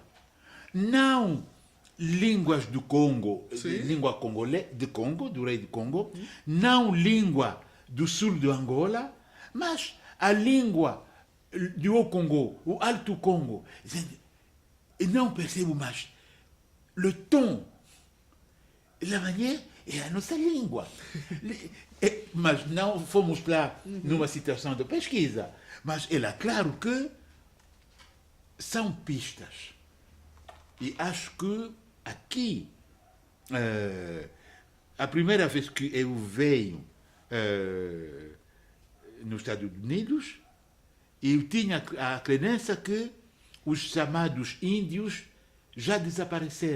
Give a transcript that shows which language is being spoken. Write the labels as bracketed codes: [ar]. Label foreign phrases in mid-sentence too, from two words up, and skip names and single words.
[pt] Não línguas do Congo, língua congolesa, de Congo, do rei do Congo, não língua do sul do Angola, mas a língua do Haut-Congo, o Alto Congo. E não percebo mais. [fr] Le ton, la manière [pt] é a nossa língua. Mas não fomos lá numa situação de pesquisa. Mas é claro que são pistas. E acho que aqui, a primeira vez que eu veio nos Estados Unidos, eu tinha a crença que os chamados índios já desapareceram.